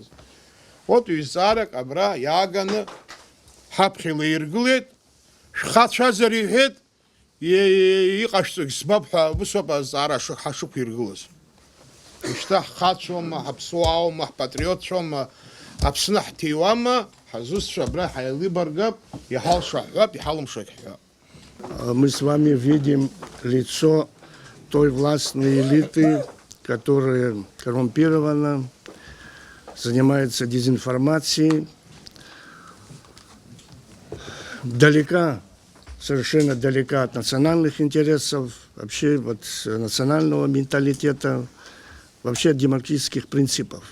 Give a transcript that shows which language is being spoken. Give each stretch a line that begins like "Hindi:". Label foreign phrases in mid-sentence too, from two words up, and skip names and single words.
Abkhazian: Вот ҩ-зҵаарак абра иааганы ҳаԥхьа илаиргылеит, шәхацәазар иҳәеит, иҟашәҵогь збап ҳәа, ус ауп азҵаара ҳашықәиргылаз. Ушьҭа ҳхацәоума, ҳаԥсуааума, ҳпатриотцәоума, Аԥсны ҳҭиуама, ҳазусҭцәа абра ҳаилибаргап, иҳалшаҳҳәап, иҳалымшагь ҳҳәап.
Russian: Мы с вами видим лицо той властной элиты, которая коррумпирована, занимается дезинформацией, далека, совершенно далека от национальных интересов, вообще от национального менталитета, вообще от демократических принципов.